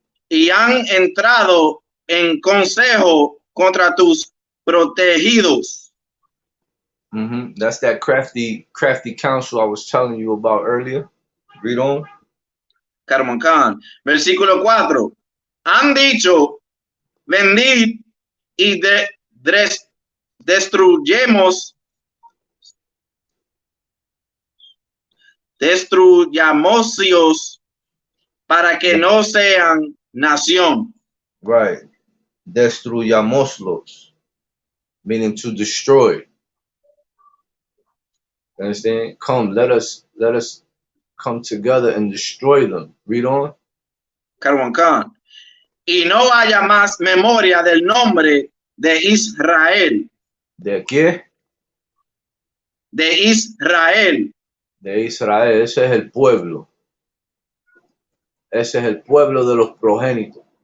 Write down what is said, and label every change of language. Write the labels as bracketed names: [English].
[Spanish] Y han entrado en consejo contra tus protegidos. [English] That's that crafty counsel I was telling you about earlier. Read on. [Spanish] Carbon Khan. Versículo 4. Han dicho, venid y destruyámoslos para que no sean nación. [English] Right. Destruyámoslos, meaning to destroy. Understand? Come, let us come together and destroy them. Read on. Carbon Khan. [Spanish] Y no haya más memoria del nombre de Israel. ¿De qué? De Israel. de Israel. Ese es el pueblo. Ese es el pueblo de los progénitos.